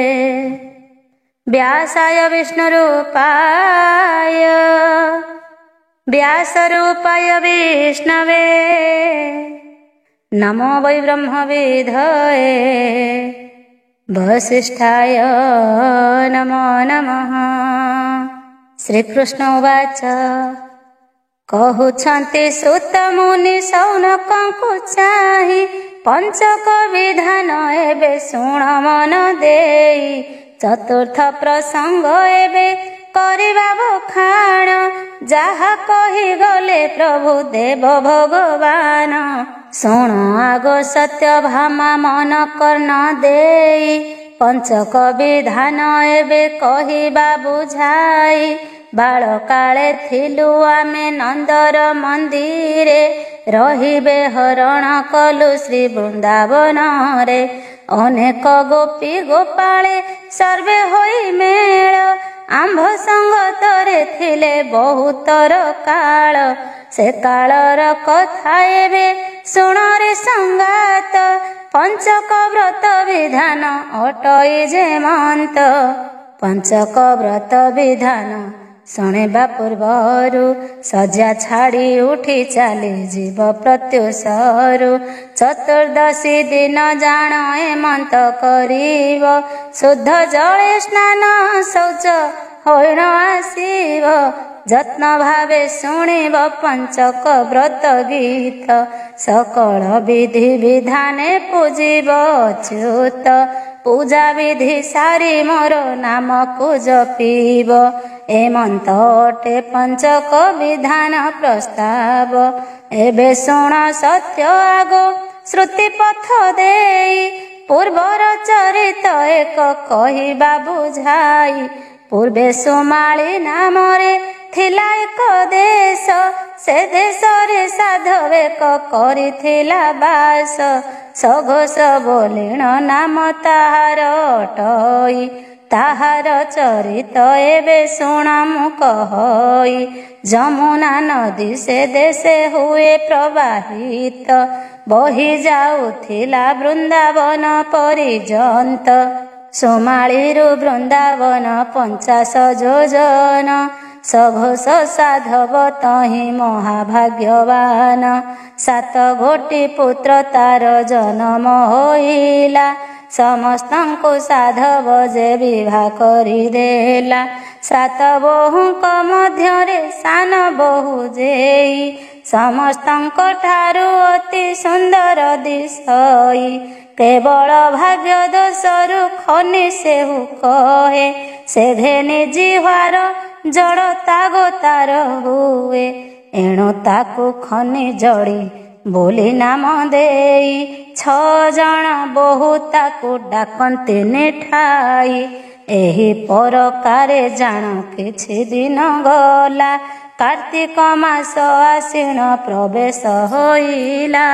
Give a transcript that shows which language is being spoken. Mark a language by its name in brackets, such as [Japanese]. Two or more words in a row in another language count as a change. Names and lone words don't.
[Sanskrit] व्यासाय विष्णुरूपाय व्यासरूपाय विष्णवे नमो वै ब्रह्मविधये वसिष्ठाय नमो नमः। [Odia] ଶ୍ରୀକୃଷ୍ଣ ଉବାଚ କହୁଛନ୍ତି ସୁତ ମୁନି ଶୌନକଙ୍କୁ ଚାହିଁ ପଞ୍ଚକ ବିଧାନ ଏବେ ଶୁଣ ମନ ଦେଇ। ଚତୁର୍ଥ ପ୍ରସଙ୍ଗ ଏବେ କରିବା ବଖାଣ ଯାହା କହି ଗଲେ ପ୍ରଭୁ ଦେବ ଭଗବାନ। ଶୁଣ ଆଗ ସତ୍ୟ ଭାମା ମନ କର୍ଣ୍ଣ ଦେଇ ପଞ୍ଚକ ବିଧାନ ଏବେ କହିବା ବୁଝାଇ। ବାଳ କାଳେ ଥିଲୁ ଆମେ ନନ୍ଦର ମନ୍ଦିରେ ରହିବେ ହରଣ କଲୁ ଶ୍ରୀ ବୃନ୍ଦାବନ ରେ। ଅନେକ ଗୋପୀ ଗୋପାଳେ ସର୍ବେ ହୋଇ ମେଳ ଆମ୍ଭ ସଙ୍ଗତରେ ଥିଲେ ବହୁତର କାଳ। ସେ କାଳର କଥା ଏବେ ଶୁଣ ରେ ସଙ୍ଗାତ ପଞ୍ଚକ ବ୍ରତ ବିଧାନ ଅଟଇ ଯେମନ୍ତ। ପଞ୍ଚକ ବ୍ରତ ବିଧାନ ଶୁଣିବା ପୂର୍ବରୁ ଶଯ୍ୟା ଛାଡ଼ି ଉଠି ଚାଲି ଯିବ ପ୍ରତ୍ୟୁଷରୁ। ଚତୁର୍ଦ୍ଦଶୀ ଦିନ ଜାଣ ଏମନ୍ତ କରିବ ଶୁଦ୍ଧ ଜଳେ ସ୍ନାନ ଶୌଚ ହୋଇଣ ଆସିବ। ଯତ୍ନ ଭାବେ ଶୁଣିବ ପଞ୍ଚକ ବ୍ରତ ଗୀତ ସକଳ ବିଧି ବିଧାନେ ପୂଜିବ ଅଚ୍ୟୁତ। ପୂଜା ବିଧି ସାରି ମୋର ନାମ କୁ ଜପିବ ଏମନ୍ତ ଅଟେ ପଞ୍ଚକ ବିଧାନ ପ୍ରସ୍ତାବ। ଏବେ ଶୁଣ ସତ୍ୟ ଆଗୋ ଶ୍ରୁତି ପଥ ଦେଇ ପୂର୍ବର ଚରିତ ଏକ କହିବା ବୁଝାଇ। ପୂର୍ବେ ସୁମାଳୀ ନାମରେ ଥିଲା ଏକ ଦେଶ ସେ ଦେଶ ରେ ସାଧବ ଏକ କରିଥିଲା ବାସ। ସଘୋଷ ବୋଲିଣ ନାମ ତାହାର ଅଟଇ ତାହାର ଚରିତ ଏବେ ଶୁଣ ମୁଁ କହଇ। ଯମୁନା ନଦୀ ସେ ଦେଶେ ହୁଏ ପ୍ରବାହିତ ବହି ଯାଉଥିଲା ବୃନ୍ଦାବନ ପରିଯନ୍ତ। ସୁମାଳୀରୁ ବୃନ୍ଦାବନ 50 ଯୋଜନ ସଘୋଷ ସାଧବ ତହିଁ ମହାଭାଗ୍ୟବାନ। 7 ଗୋଟି ପୁତ୍ର ତାର ଜନ୍ମ ହୋଇଲା ସମସ୍ତଙ୍କୁ ସାଧବ ଯେ ବିବାହ କରିଦେଲା। 7 ବୋହୂଙ୍କ ମଧ୍ୟରେ ସାନ ବୋହୂ ଯେଇ ସମସ୍ତଙ୍କ ଠାରୁ ଅତି ସୁନ୍ଦର ଦିଶଇ। କେବଳ ଭାଗ୍ୟ ଦୋଷରୁ ଖଣି ସେହୁ କହେ ସେ ଘେନି ଜିହ୍ୱାର ଜଡ଼ ତାଗୋ ତାର ହୁଏ। ଏଣୁ ତାକୁ ଖଣି ଜଡ଼ି ବୋଲି ନାମ ଦେଇ 6 ଜଣ ବୋହୂ ତାକୁ ଡାକନ୍ତି ନିଠାଇ। ଏହି ପରକାରେ ଜାଣ କିଛି ଦିନ ଗଲା କାର୍ତ୍ତିକ ମାସ ଆଶ୍ୱିନ ପ୍ରବେଶ ହୋଇଲା।